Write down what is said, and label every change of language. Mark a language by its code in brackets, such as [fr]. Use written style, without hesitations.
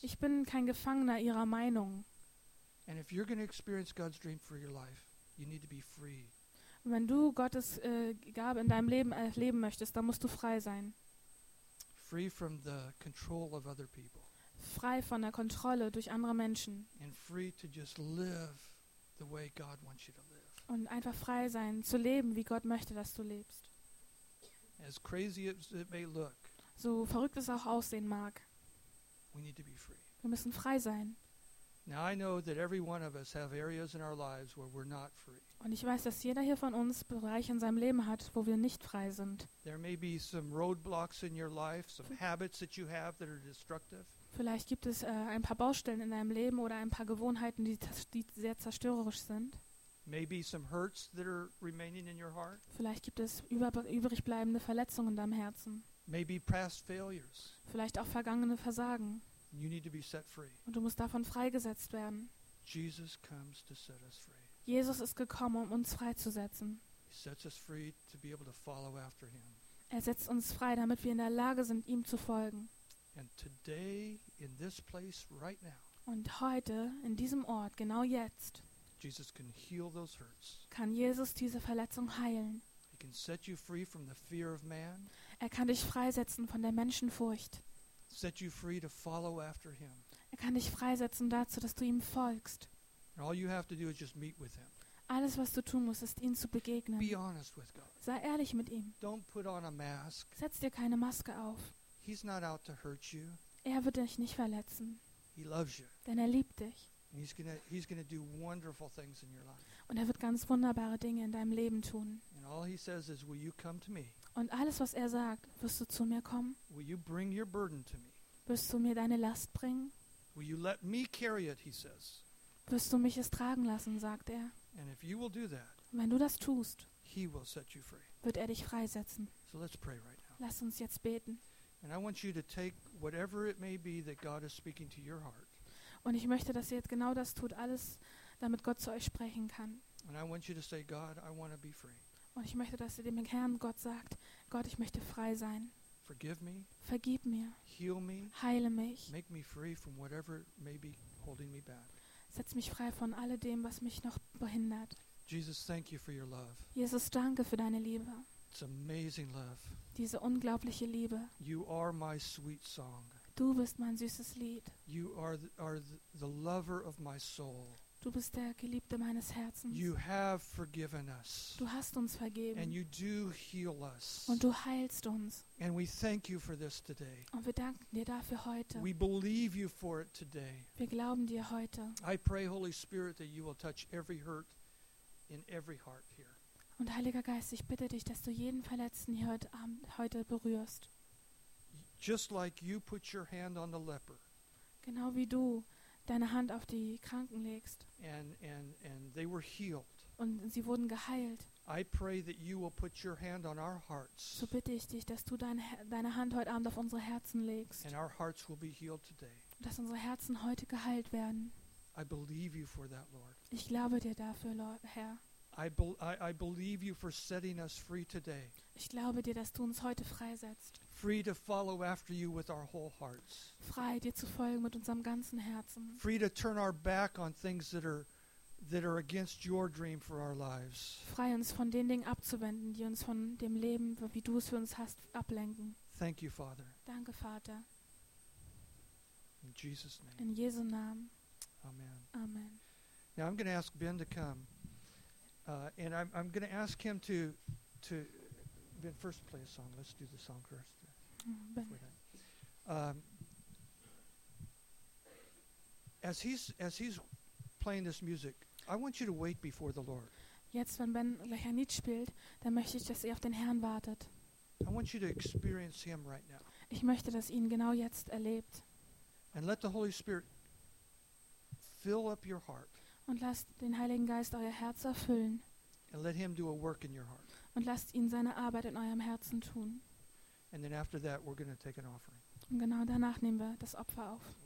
[de] Ich bin kein Gefangener ihrer Meinung. [en] And if you're going to experience God's dream for your life, you need to be free. [de] Wenn du Gottes Gabe in deinem Leben erleben möchtest, dann musst du frei sein. [en] Free from the control of other people. [de] Frei von der Kontrolle durch andere Menschen. [en] And free to just live the way God wants you to live. [de] Und einfach frei sein, zu leben, wie Gott möchte, dass du lebst. [en] As crazy as it may look, [de] so verrückt es auch aussehen mag, [en] we need to be free. [de] Wir müssen frei sein. [en] Now I know that every one of us have areas in our lives where we're not free. [de] Und ich weiß, dass jeder hier von uns Bereiche in seinem Leben hat, wo wir nicht frei sind. [en] There may be some roadblocks in your life, some habits that you have that are destructive. [de] Vielleicht gibt es ein paar Baustellen in deinem Leben oder ein paar Gewohnheiten, die sehr zerstörerisch sind. [en] Maybe some hurts that are remaining in your heart. [de] Vielleicht gibt es übrig bleibende Verletzungen in deinem Herzen. [en] Maybe past failures. [de] Vielleicht auch vergangene Versagen. [en] You need to be set free. [de] Und du musst davon freigesetzt werden. [en] Jesus comes to set us free. [de] Jesus ist gekommen, um uns freizusetzen. [en] He sets us free to be able to follow after him. [de] Er setzt uns frei, damit wir in der Lage sind, ihm zu folgen. [en] And today, in this place, right now, [de] und heute, in diesem Ort, genau jetzt, [en] Jesus can heal those hurts. [de] Kann Jesus diese Verletzung heilen. [en] He can set you free from the fear of man. [de] Er kann dich freisetzen von der Menschenfurcht. [en] Set you free to follow after him. [de] Er kann dich freisetzen dazu, dass du ihm folgst. [en] And all you have to do is just meet with him. [de] Alles, was du tun musst, ist, ihm zu begegnen. [en] Be honest with God. [de] Sei ehrlich mit ihm. [en] Don't put on a mask. [de] Setz dir keine Maske auf. [en] He's not out to hurt you. [de] Er wird dich nicht verletzen. [en] He loves you. [de] Denn er liebt dich. [en] And he's gonna do wonderful things in your life. [de] Und er wird ganz wunderbare Dinge in deinem Leben tun. [en] And all he says is, will you come to me? [de] Und alles, was er sagt, wirst du zu mir kommen? [en] Will you bring your burden to me? [de] Wirst du mir deine Last bringen? [en] Will you let me carry it, he says. [de] Wirst du mich es tragen lassen, sagt er. [en] And if you will do that, [de] wenn du das tust, [en] he will set you free. [de] Wird er dich freisetzen. [en] So let's pray right now. [de] Lass uns jetzt beten. [en] And I want you to take whatever it may be that God is speaking to your heart. [de] Und ich möchte, dass ihr jetzt genau das tut, alles, damit Gott zu euch sprechen kann. [en] And I want you to say, God, I want to be free. [de] Und ich möchte, dass ihr dem Herrn Gott sagt, Gott, ich möchte frei sein. [en] Forgive me. [de] Vergib mir. [en] Heal me. [de] Heile mich. [en] Make me free from whatever may be holding me back. [de] Setz mich frei von all dem, was mich noch behindert. [en] Jesus, thank you for your love. [de] Jesus, danke für deine Liebe. [en] It's amazing love. [de] Diese unglaubliche Liebe. [en] You are my sweet song. [de] Du bist mein süßes Lied. [en] You are the lover of my soul. [de] Du bist der Geliebte meines Herzens. [en] You have forgiven us. [de] Du hast uns vergeben. [en] And you do heal us. [de] Und du heilst uns. [en] And we thank you for this today. [de] Und wir danken dir dafür heute. [en] We believe you for it today. [de] Wir glauben dir heute. [en] I pray, Holy Spirit, that you will touch every hurt in every heart here. [de] Und Heiliger Geist, ich bitte dich, dass du jeden Verletzten hier heute Abend heute berührst. [en] Just like you put your hand on the leper. [de] Genau wie du deine Hand auf die Kranken legst. [en] And they were healed. [de] Und sie wurden geheilt. [en] I pray that you will put your hand on our hearts. [de] So bitte ich dich, dass du deine Hand heute Abend auf unsere Herzen legst. [en] And our hearts will be healed today. [de] Dass unsere Herzen heute geheilt werden. [en] I believe you for that, Lord. [de] Ich glaube dir dafür, Herr. [en] I believe you for setting us free today. [de] Ich glaube dir, dass du uns heute freisetzt. [en] Free to follow after you with our whole hearts. [de] Frei, dir zu folgen mit unserem ganzen Herzen. [en] Free to turn our back on things that are against your dream for our lives. [de] Frei, uns von den Dingen abzuwenden, die uns von dem Leben, wie du es für uns hast, ablenken. [en] Thank you, Father. [de] Danke, Vater. [en] In Jesus' name. [de] In Jesu Namen. [en] Amen. [de] Amen. [en] Now I'm going to ask Ben to come. And I'm going to ask him to Ben, first play a song. Let's do the song first. As he's playing this music, I want you to wait before the Lord. [de] Jetzt, wenn Ben gleich ein Lied spielt, dann möchte ich, dass ihr auf den Herrn wartet. [en] I want you to experience him right now. [de] Ich möchte, dass ihr ihn genau jetzt erlebt. [en] And let the Holy Spirit fill up your heart. [de] Und lasst den Heiligen Geist euer Herz erfüllen. [en] And let him do a work in your heart. [de] Und lasst ihn seine Arbeit in eurem Herzen tun. [en] And then after that we're going to take an offering. [de] Und genau danach nehmen wir das Opfer auf.